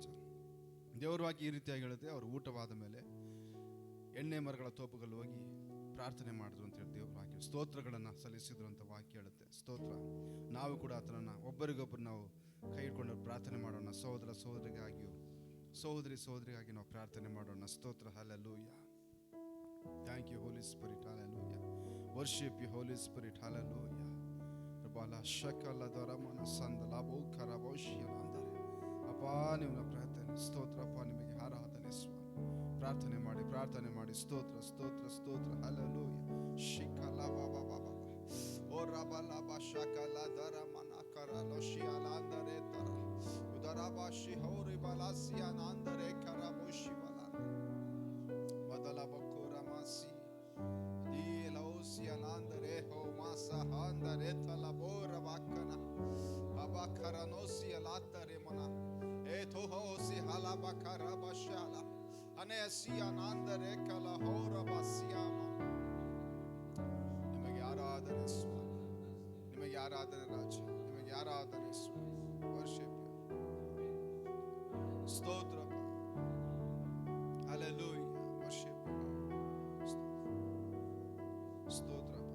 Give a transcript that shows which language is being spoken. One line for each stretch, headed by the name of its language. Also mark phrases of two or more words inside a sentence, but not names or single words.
Kannada: ದೇವರ ವಾಕ್ಯ ಈ ರೀತಿಯಾಗಿ ಹೇಳುತ್ತೆ, ಅವರು ಊಟವಾದ ಮೇಲೆ ಎಣ್ಣೆ ಮರಗಳ ತೋಪುಗಳು ಹೋಗಿ ಪ್ರಾರ್ಥನೆ ಮಾಡಿದ್ರು ಅಂತ ಹೇಳಿ ದೇವರ ವಾಕ್ಯ ಸ್ತೋತ್ರಗಳನ್ನು ಸಲ್ಲಿಸಿದ್ರು ಅಂತ ವಾಕ್ಯ ಹೇಳುತ್ತೆ. ಸ್ತೋತ್ರ. ನಾವು ಕೂಡ ಆತನನ್ನು ಒಬ್ಬರಿಗೊಬ್ಬರು ನಾವು ಕೈ ಹಿಡ್ಕೊಂಡು ಪ್ರಾರ್ಥನೆ ಮಾಡೋಣ. ಸಹೋದರಿಗಾಗಿಯೂ ಸಹೋದರಿಗಾಗಿ ನಾವು ಪ್ರಾರ್ಥನೆ ಮಾಡೋಣ. ಸ್ತೋತ್ರ. ಹಲ್ಲೆಲೂಯಾ.
English: thank you Holy Spirit.
Kannada: ಹಲ್ಲೆಲೂಯಾ.
English: Worship you, Holy Spirit. Hallelujah. Rabala shakala daramana sandala bokara boshiyandare.
Kannada: ಅಪ್ಪಾ ನಿಮ್ಮ ಪ್ರಾರ್ಥನೆ ಸ್ತೋತ್ರಪ್ಪ. ನಿಮಗೆ ಆರಾಧನೆ ಸ್ವಾಮಿ. ಪ್ರಾರ್ಥನೆ ಮಾಡಿ ಸ್ತೋತ್ರ. ಹಲ್ಲೆಲೂಯಾ. ಶಿಕಲ ಬಾಬಾ ಬಾಬಾ ಓ ರಬಲ ಬಶಕಲ ದರಮನ ಕರಲೋಶಿಯಲಾಂದರೆ ತರ ಉದರಬಾಶಿ ಹೌರಿ ಬಲಾಸಿಯನಾಂದರೆ ಕರಬೋಶಿ ಬಲ ಮೊದಲ ಬಕೋರಮಾಸಿ Sianandere ho masa handare talabora bakana abakara no si alatare mona eto ho si halabakara bashala ane sianandere kala hora basiama. ನಿಮಗೆ ಆರಾಧನೆ ಸ್ವಾಮಿ, ನಿಮಗೆ ಆರಾಧನೆ ರಾಜ, ನಿಮಗೆ ಆರಾಧನೆ ಸ್ವಾಮಿ. ವರ್ಷಿಪ್ ಸ್ತೋತ್ರ. ಹಲ್ಲೆಲೂಯಾ. ವರ್ಷಿಪ್ ಸ್ತೋತ್ರ.